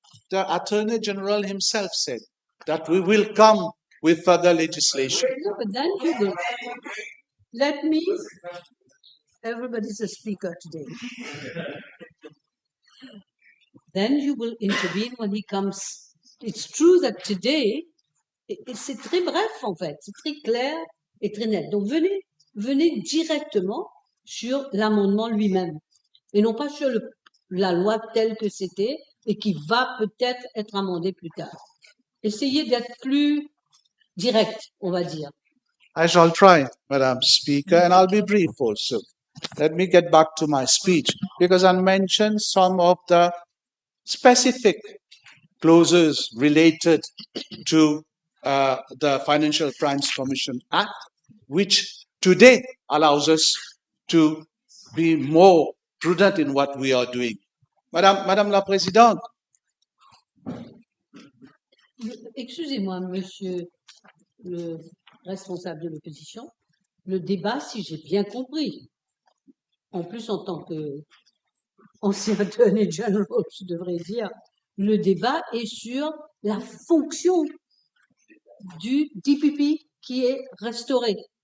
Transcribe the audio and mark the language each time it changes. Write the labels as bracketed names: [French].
[English] The Attorney General himself said that we will come with further legislation. No, but then you will. Let me. Everybody's a speaker today. Then you will intervene when he comes. It's true that today, [French] c'est très bref en fait, c'est très clair et très net. Donc venez directement sur l'amendement lui-même et non pas sur la loi telle que c'était et qui va peut-être être amendée plus tard. Essayez d'être plus direct, on va dire. [English] I shall try, Madam Speaker, and I'll be brief also. Let me get back to my speech because I mentioned some of the specific clauses related to the Financial Crimes Commission Act, which today allows us to be more prudent in what we are doing. [French] Madame la Présidente. Excusez-moi, monsieur le responsable de l'opposition. Le débat, si j'ai bien compris, en plus en tant qu'ancien Attorney General, je devrais dire, le débat est sur la fonction du DPP qui est restauré.